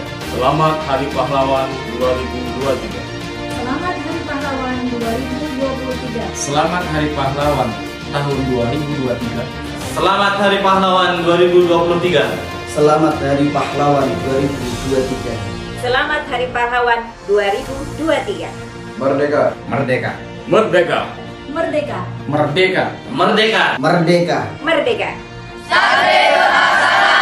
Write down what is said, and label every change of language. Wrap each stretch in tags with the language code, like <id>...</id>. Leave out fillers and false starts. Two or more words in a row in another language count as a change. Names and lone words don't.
<id>Selamat Hari Pahlawan 2023. Selamat Hari Pahlawan 2023. Selamat Hari Pahlawan tahun 2023. Selamat Hari Pahlawan 2023. Selamat Hari Pahlawan 2023. Selamat Hari Pahlawan 2023. Merdeka! Merdeka! Merdeka! Merdeka! Merdeka! Merdeka! Merdeka! Merdeka! Satria Nusantara.</id>